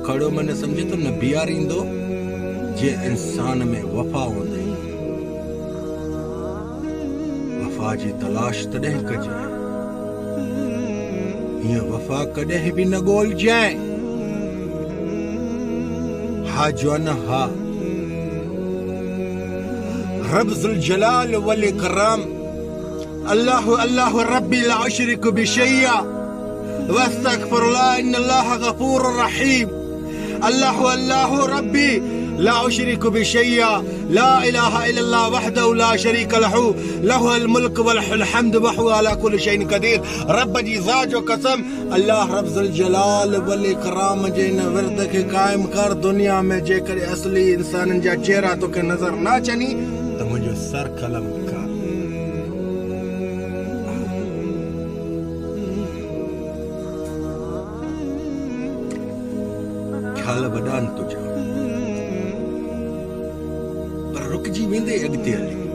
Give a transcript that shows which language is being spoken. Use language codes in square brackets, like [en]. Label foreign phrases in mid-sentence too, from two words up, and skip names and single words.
[sd] खड़ो मन सम्झे तो न बीहारींदो जे इंसान में वफ़ा हूंदई। वफ़ा जी तलाश तॾहिं कजे, हीअं वफ़ा कॾहिं बि न ॻोल्हजांइ। हा जो न हा, [ar] رب ذو الجلال والإكرام الله الله ربي لا أشرك بشيء واستغفر الله إن الله غفور رحيم. الله الله ربي لا أشرك بشيء لا إله إلا الله وحده لا شريك له له الملك وله الحمد وهو على كل شيء قدير. [sd] रब जी ज़ात जो कसम, अल्लाह [ar] رب ذو الجلال والإكرام [sd] जे इन विर्द खे क़ाइम कर। दुनिया में जेकॾहिं असली इंसाननि जा चेहरा तोखे नज़र न अचनि त मुंहिंजो सर कलम कर। ख्याल वॾा आहिनि तुंहिंजा, पर रुकजी वेंदे अॻिते हली।